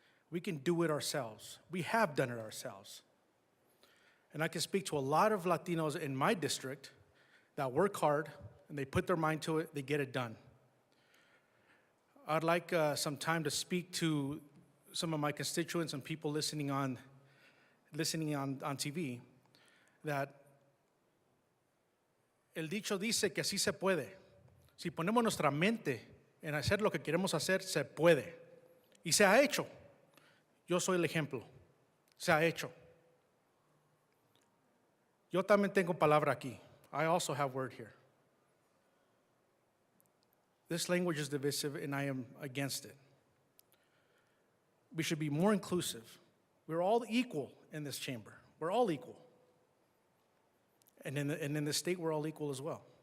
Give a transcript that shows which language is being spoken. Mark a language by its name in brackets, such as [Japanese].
[English] We can do it ourselves. We have done it ourselves. And I can speak to a lot of Latinos in my district that work hard and they put their mind to it, they get it done. I'd like some time to speak to some of my constituents and people listening on TV, that [Spanish] el dicho dice que así se puede. Si ponemos nuestra mente en hacer lo que queremos hacer, se puede. Y se ha hecho. Yo soy el ejemplo. Se ha hecho. Yo también tengo palabra aquí. [English] I also have word here. This language is divisive and I am against it. We should be more inclusive. We're all equal in this chamber. We're all equal. And in the state, we're all equal as well.